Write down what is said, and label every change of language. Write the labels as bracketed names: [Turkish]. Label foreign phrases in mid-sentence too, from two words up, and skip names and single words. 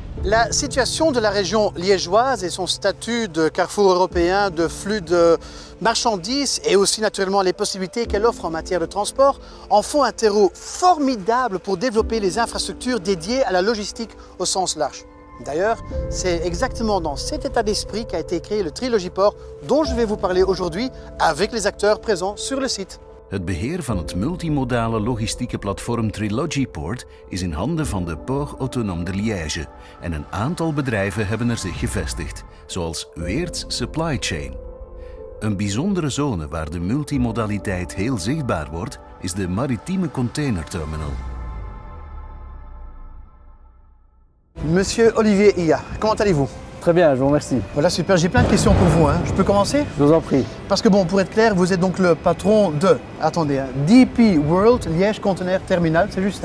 [French] La situation de la région liégeoise et son statut de carrefour européen de flux de marchandises et aussi naturellement les possibilités qu'elle offre en matière de transport en font un terreau formidable pour développer les infrastructures dédiées à la logistique au sens large. D'ailleurs, c'est exactement dans cet état d'esprit qu'a été créé le Trilogiport dont je vais vous parler aujourd'hui avec les acteurs présents sur le site. [Dutch] Het beheer van het multimodale logistieke platform Trilogiport is in handen van de Port Autonome de Liège en een aantal bedrijven hebben er zich gevestigd, zoals Weerts Supply Chain. Een bijzondere zone waar de multimodaliteit heel zichtbaar wordt, is de maritieme containerterminal. [French] Monsieur Olivier Iya, comment allez-vous? Très bien, je vous remercie. Voilà, super. J'ai plein de questions pour vous. Je peux commencer? Je vous en prie. Parce que bon, pour être clair, vous êtes donc le patron de, attendez, DP World Liège Container Terminal, c'est juste?